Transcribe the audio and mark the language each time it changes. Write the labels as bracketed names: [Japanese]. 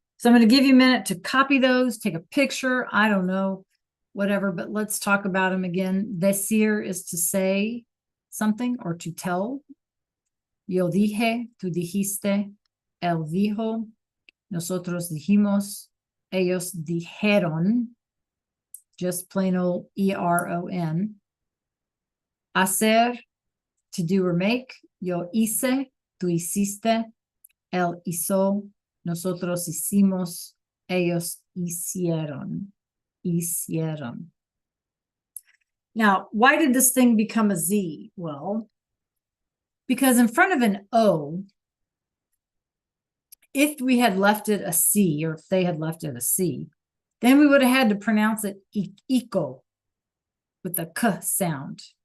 [English] So I'm going to give you a minute to copy those, take a picture. I don't know, whatever, but let's talk about them again. Decir is to say something or to tell. [Spanish] Yo dije, tú dijiste, él dijo, nosotros dijimos, ellos dijeron, [English] just plain old ERON. [Spanish] Hacer, [English] to do or make. [Spanish] Yo hice, tú hiciste, él hizo, nosotros hicimos, ellos hicieron. Hicieron. [English] Now, why did this thing become a Z? Well, because in front of an O, if we had left it a C, or if they had left it a C, then we would have had to pronounce it eco with the K sound.